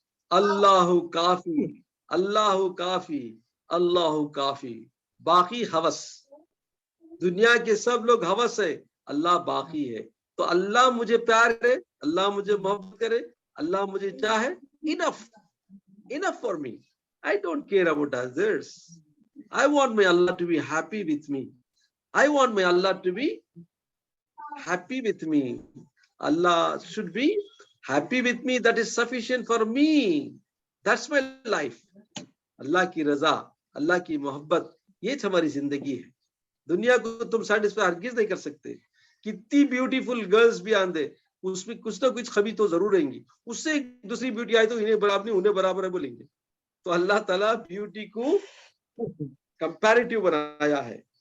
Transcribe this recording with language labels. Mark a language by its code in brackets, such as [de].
[ur] اللہ کافی, اللہ کافی, اللہ کافی. باقی ہوس, دنیا کے سب لوگ ہوس ہے, اللہ باقی ہے. تو اللہ مجھے پیار کرے, اللہ مجھے محبت کرے, اللہ مجھے چاہے, [en] enough for me. I don't care about others. I want my Allah to be happy with me. I want my Allah to be happy with me. Allah should be happy with me. That is sufficient for me. That's my life. [ur] اللہ کی رضا, اللہ کی محبت, یہ ہماری زندگی ہے. دنیا کو تم سیٹسفائی ہرگز نہیں کر سکتے. کتنی بیوٹیفل گرلز بھی آندے, اس میں کچھ نہ کچھ خبی تو ضرور رہیں گی. اس سے دوسری بیوٹی آئی تو انہیں برابر نہیں, انہیں برابر ہے بولیں گے. تو اللہ تعالیٰ بیوٹی کو کمپیریٹیو بنایا ہے.